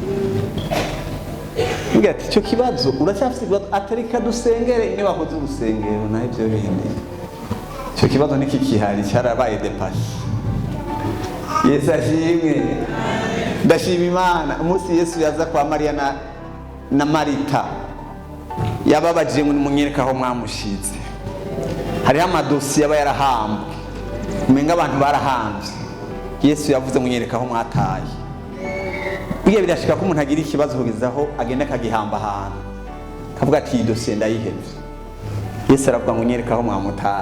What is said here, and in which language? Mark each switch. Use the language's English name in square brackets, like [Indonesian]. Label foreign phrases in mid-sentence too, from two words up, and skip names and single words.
[Rundi] Mbwira ati cyo kibazo uracyafise kibazo atari kadusengere niba bakoze urusengero naho ibyo bindi. Cyo kibazo niki kihari cyarabaye depasse. Yesu ashimwe. Ndashima Imana umunsi Yesu yaza kwa Mariya na Marita yababajije ngo nimunyereka aho mwamushize. Hariho amadosiye aba yarahambwe umenga abantu barahambye. Yesu yavuze munyereka aho mwataye. Bigiye birashika ko umuntu agira ikibazo kugeza aho agenda akagihamba ahantu kavuga ati iyi dosiye ndayihebye. Yesu aravuga ngo nyereka aho mwamutaye.